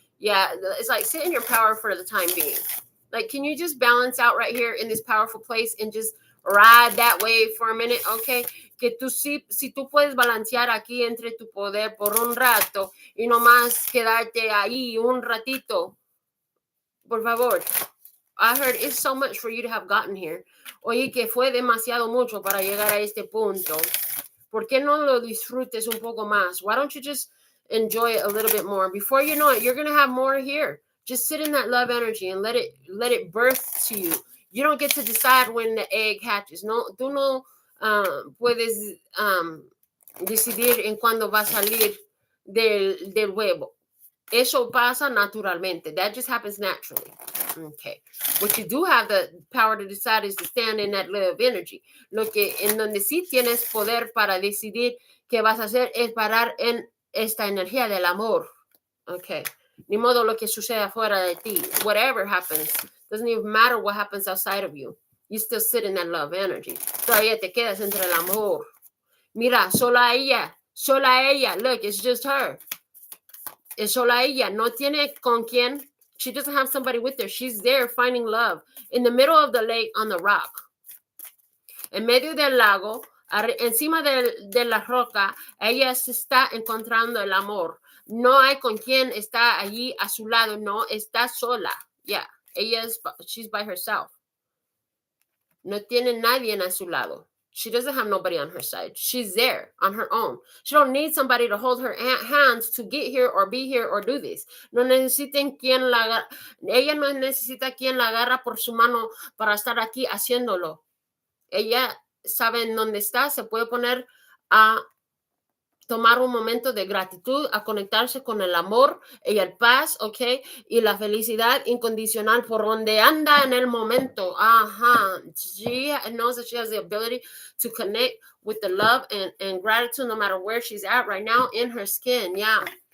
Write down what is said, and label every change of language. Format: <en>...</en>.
<en>Yeah, it's like sit in your power for the time being. Like, can you just balance out right here in this powerful place and just ride that wave for a minute, okay?</en> <es>Que tú si tú puedes balancear aquí entre tu poder por un rato y nomás quedarte ahí un ratito, por favor.</es> <en>I heard it's so much for you to have gotten here.</en> <es>Oye, que fue demasiado mucho para llegar a este punto. ¿Por qué no lo disfrutes un poco más?</es> <en>Why don't you just enjoy it a little bit more? Before you know it, you're going to have more here. Just sit in that love energy and let it birth to you. You don't get to decide when the egg hatches.</en> <es>No, tú no puedes decidir en cuándo va a salir del huevo. Eso pasa naturalmente.</es> <en>That just happens naturally. Okay. What you do have the power to decide is to stand in that love energy.</en> <es>Lo que en donde sí tienes poder para decidir qué vas a hacer es parar en esta energía del amor. Okay. Ni modo lo que suceda fuera de ti.</es> <en>Whatever happens, doesn't even matter what happens outside of you. You still sit in that love energy.</en> <es>Todavía te quedas entre el amor. Mira, sola ella.</es> <en>Look, it's just her.</en> <es>Es sola ella. No tiene con quién.</es> <en>She doesn't have somebody with her. She's there finding love in the middle of the lake on the rock.</en> <es>En medio del lago, encima de la roca, ella se está encontrando el amor. No hay con quien está allí a su lado. No, está sola.</es> <en>Yeah, she's by herself.</en> <es>No tiene nadie a su lado.</es> <en>She doesn't have nobody on her side. She's there on her own. She don't need somebody to hold her hands to get here or be here or do this.</en> <es>No necesiten ella no necesita quien la agarra por su mano para estar aquí haciéndolo. Ella sabe en dónde está, se puede poner a tomar un momento de gratitud, a conectarse con el amor y el paz, ¿ok? Y la felicidad incondicional por donde anda en el momento.</es> <en>She knows that she has the ability to connect with the love and gratitude no matter where she's at right now in her skin. Yeah.</en>